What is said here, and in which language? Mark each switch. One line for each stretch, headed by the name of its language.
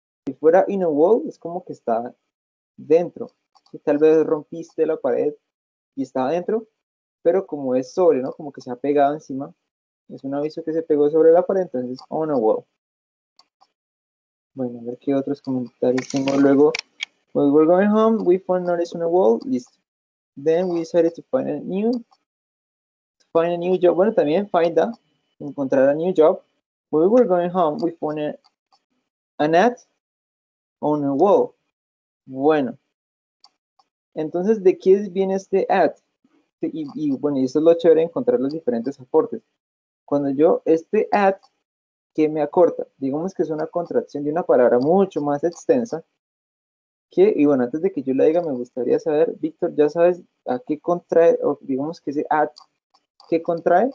Spanish: Si fuera
English: in a wall,
Spanish: es como que está dentro, ¿sí? Tal vez rompiste la pared y está dentro, pero como es sobre, ¿no? Como que se ha pegado encima, es un aviso que se pegó sobre la pared, entonces
English: on a wall.
Spanish: Bueno, a ver qué otros comentarios tengo luego.
English: When we were going home, we found notice on a wall, listo. Then we decided to find a new job.
Spanish: Bueno, también
English: find a,
Spanish: encontrar
English: a new job. When we were going home, we found an ad on a wall.
Spanish: Bueno, entonces, ¿de qué viene este ad? Bueno, y eso es lo chévere, encontrar los diferentes aportes. Cuando yo, este ad, que me acorta, digamos que es una contracción de una palabra mucho más extensa, y bueno, antes de que yo la diga, me gustaría saber, Víctor, ¿ya sabes a qué contrae, o digamos que ese ad, qué contrae?